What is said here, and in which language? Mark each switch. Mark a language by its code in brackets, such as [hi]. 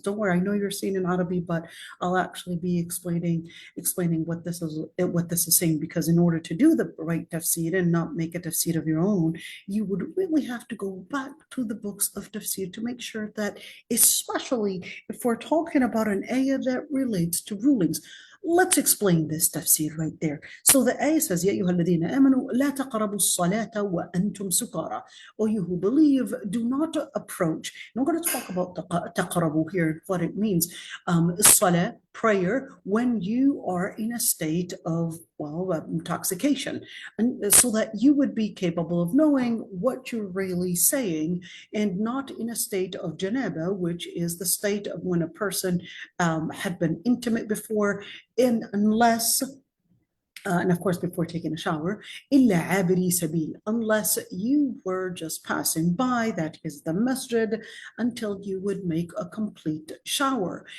[en] Don't worry, I know you're seeing in Arabic, but I'll actually be explaining what this is saying, because in order to do the right tafsir and not make a tafsir of your own, you would really have to go back to the books of tafsir to make sure that, especially if we're talking about an ayah that relates to rulings. Let's explain this tafsir right there. So the ayah says, [ar] يا أيها الذين آمنوا لا تقربوا الصلاة وأنتم سكارى. [en] O you who believe, do not approach. And we're going to talk about taqrabu here, what it means. Salah, prayer, when you are in a state of, intoxication. And so that you would be capable of knowing what you're really saying, and not in a state of janaba, which is the state of when a person had been intimate before, unless and of course, before taking a shower, [ar] إلا عابري سبيل, [en] unless you were just passing by, that is the masjid, until you would make a complete shower.